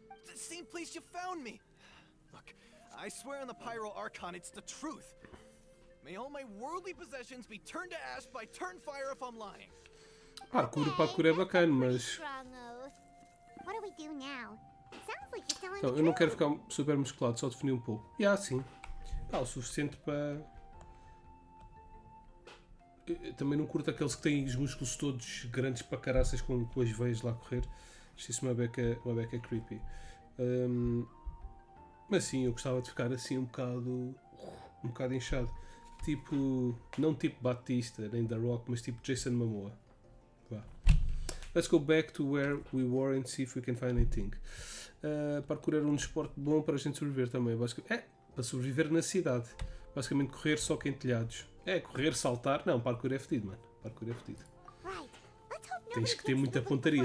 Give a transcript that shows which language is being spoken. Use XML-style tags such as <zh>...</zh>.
<en>The same place you found me. Look, I swear on the Pyro Archon it's the truth. May all my worldly possessions be turned to ash by Turnfire if I'm lying.</en> <pt>Parkour é bacana, mas...</pt> <en>Strong oath. What do we do now? It sounds like you're telling</en> <pt>Então,</pt> <en>the</en> <pt>eu não</pt> <en>truth.</en> <pt>quero ficar super musculado, só definir um pouco. Sim. O suficiente para... Eu também não curto aqueles que têm os músculos todos grandes para caraças com as veias lá a correr. Acho isso uma beca creepy. Mas sim, eu gostava de ficar assim um bocado inchado. Tipo, não tipo Batista, nem The Rock, mas tipo Jason Momoa. Vá.</pt> <en>Let's go back to where we were and see if we can find anything.</en> <pt>Parkour era um desporto bom para a gente sobreviver também. Para sobreviver na cidade. Basicamente correr só que em telhados. Correr, saltar. Não, parkour é fedido, mano. Parkour é fedido. Tens que ter muita pontaria.</pt>